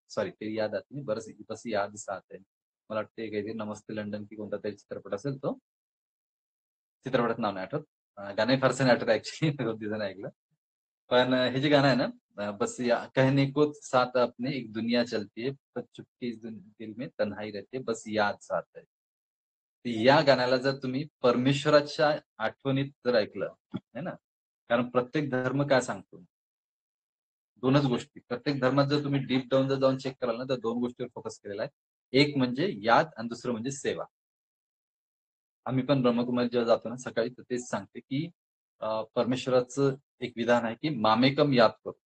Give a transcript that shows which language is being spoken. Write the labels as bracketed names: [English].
[Hindi] Sorry, तेरी याद आती नहीं, बस याद साथ है. [Marathi] मला वाटतं काहीतरी नमस्ते लंडन की कोणता तरी चित्रपट असेल तो. चित्रपटाचं नाव नाही आठवत. गाणंही फारसं नाही आठवत ॲक्चुअली, 2 दिवसांनी ऐकलं. पण हे जे गाणं आहे ना, [Hindi] बस या कहने को साथ अपने एक दुनिया चलती है, पर चुपके इस दिल में तन्हाई रहती है, बस याद साथ है. [Marathi] तर या गाण्याला जर तुम्ही परमेश्वराच्या आठवणीत जर ऐकलं, है ना? कारण प्रत्येक धर्म काय सांगतो? 2च गोष्टी. प्रत्येक धर्मात जर तुम्ही डीप डाउन जर जाऊन चेक कराल ना, तर 2 गोष्टीवर फोकस केलेला आहे. एक म्हणजे याद आणि दुसरं म्हणजे सेवा. आम्ही पण ब्रह्मकुमारीत जेव्हा जातो ना सकाळी, तर तेच सांगते, की परमेश्वराचं एक विधान आहे, की [Hindi] मामेकम याद करो.